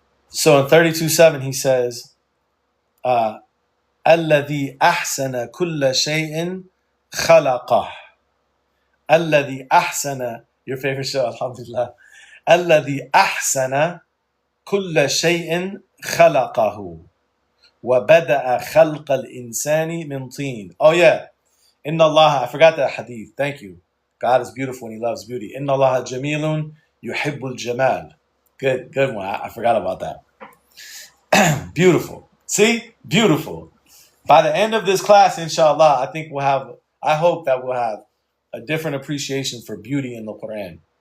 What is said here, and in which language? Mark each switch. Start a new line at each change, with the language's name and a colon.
English: So in 32:7 he says,
Arabic: الذي أحسن كل شيء خلقه. الذي أحسن,
English: your favorite show, alhamdulillah.
Arabic: الذي أحسن كل شيء خلقه وبدأ خلق الإنسان من طين.
English: Oh yeah,
Arabic: إن الله,
English: I forgot that hadith. Thank you. God is beautiful and He loves beauty.
Arabic: إن الله جميل يحب الجمال.
English: Good one. I forgot about that. Beautiful. See? Beautiful. By the end of this class, inshallah, I hope that we'll have a different appreciation for beauty in the Quran.